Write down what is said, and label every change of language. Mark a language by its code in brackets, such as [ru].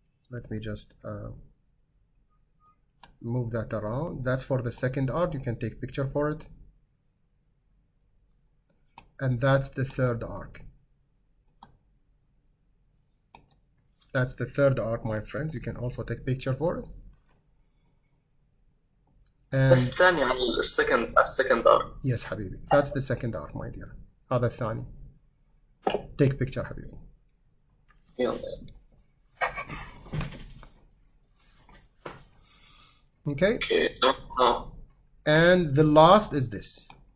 [en] Let me just move that around. That's for the second arc. You can take picture for it. And that's the third arc. That's the third arc, my friends. You can also take picture for it. And [ar] بس الثاني على السكند arc. [en] Yes, [ar] حبيبي. [en] That's the second arc, my dear. [ar] هذا الثاني. [en] Take picture, [ar] حبيبي. يلا. [en] Okay. Okay. And the last is this.